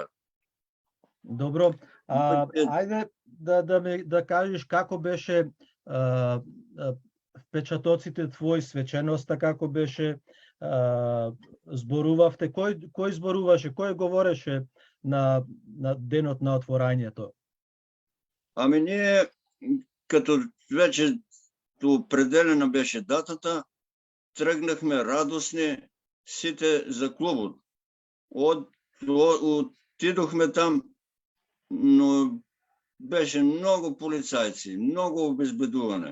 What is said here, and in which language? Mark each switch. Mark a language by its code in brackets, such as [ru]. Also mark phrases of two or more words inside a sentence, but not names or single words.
[mk] Добро, ајде да кажеш како беше впечатоците твои, свеченоста како беше, зборувавте, кој зборуваше, кој говореше на денот на отворањето? [bg] Ами ние, като вече определена беше датата, тръгнахме радостни сите за клубот. Отидохме там, но беше много полицајци, много обезбедуване.